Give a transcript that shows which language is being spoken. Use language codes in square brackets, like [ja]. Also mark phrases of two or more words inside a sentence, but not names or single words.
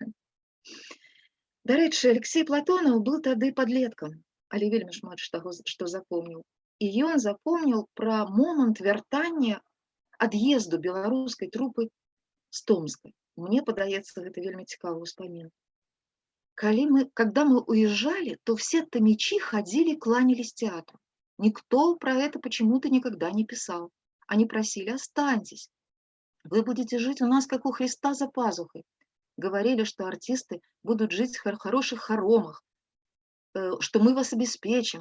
[be] Дарэчы, Алексей Платонаў быў тады падлеткам, але вельмі шмат што запомніў. І ён запомніў пра момант вяртання ад'езду беларускай трупы з Томска. Мне падаецца, гэта вельмі цікавы ўспамін. [ru] Когда мы уезжали, то все томичи ходили, кланялись театру. Никто про это почему-то никогда не писал. Они просили: останьтесь, вы будете жить у нас, как у Христа за пазухой. Говорили, что артисты будут жить в хороших хоромах, что мы вас обеспечим.